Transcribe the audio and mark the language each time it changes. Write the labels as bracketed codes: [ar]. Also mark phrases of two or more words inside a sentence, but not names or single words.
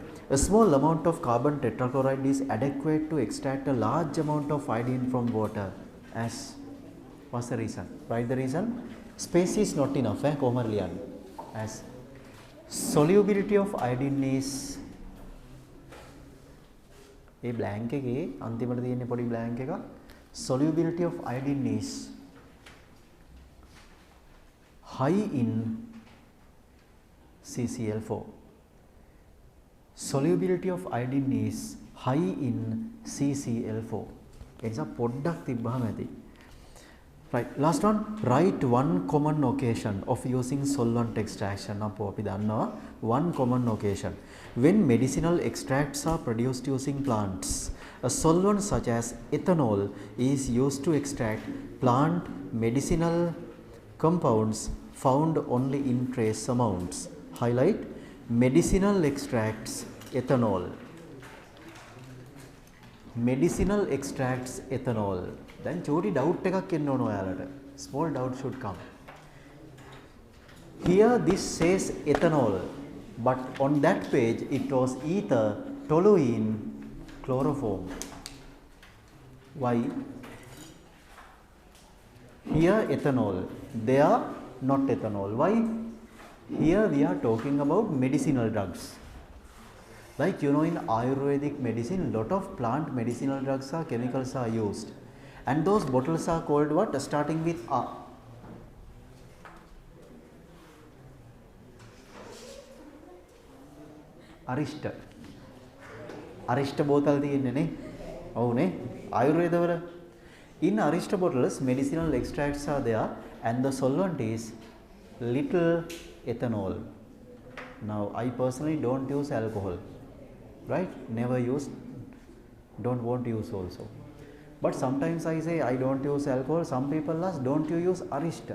[en] A small amount of carbon tetrachloride is adequate to extract a large amount of iodine from water. As what's the reason? Write the reason. Space is not enough. As solubility of iodine is a blank [si] එකේ අන්තිමට තියෙන පොඩි blank එක. [en] Solubility of iodine is high in CCl4. Solubility of iodine is high in CCl4. It's a [si] පොඩ්ඩක් තිබ්බහම ඇති. [en] Right, last one, write one common occasion of using solvent extraction. [si] අපෝ අපි දන්නවා [en] one common occasion when medicinal extracts are produced using plants. A solvent such as ethanol is used to extract plant medicinal compounds found only in trace amounts. Highlight medicinal extracts ethanol. Medicinal extracts ethanol. [si] Then choti doubt එකක් එන්න ඕන ඔයාලට. [en] Small doubt should come. Here this says ethanol, but on that page it was ether, toluene, chloroform. Why? Here ethanol, there not ethanol. Why? Here we are talking about medicinal drugs. Like you know, in Ayurvedic medicine, lot of plant medicinal drugs are chemicals are used. And those bottles are called what? Starting with A. Arishta. [si] Arishta bottle තියෙන්නේ නේ. ඔව් නේ. ආයුර්වේදවල. [en] In Arishta bottles, medicinal extracts are there and the solvent is little ethanol. Now, I personally don't use alcohol. Right? Never use. Don't want to use also. But sometimes I say I don't use alcohol. Some people ask, don't you use Arishta?